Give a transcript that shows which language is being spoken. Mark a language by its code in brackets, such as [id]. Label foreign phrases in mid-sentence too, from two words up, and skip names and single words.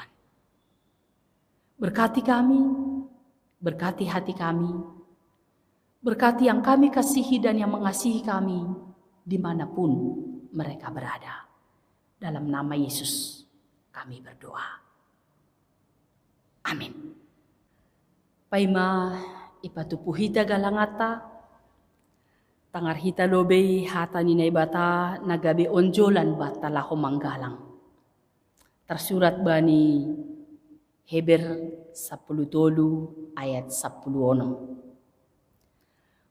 [id] Berkati kami, berkati hati kami, berkati yang kami kasihi dan yang mengasihi kami dimanapun mereka berada. Dalam nama Yesus kami berdoa. Amin. [bts] Paima ipatupuhita galangata, tangar hita lobe hata ninay bata nagabi onjolan bata laho manggalang. Tersurat bani Heber 10 ayat 10.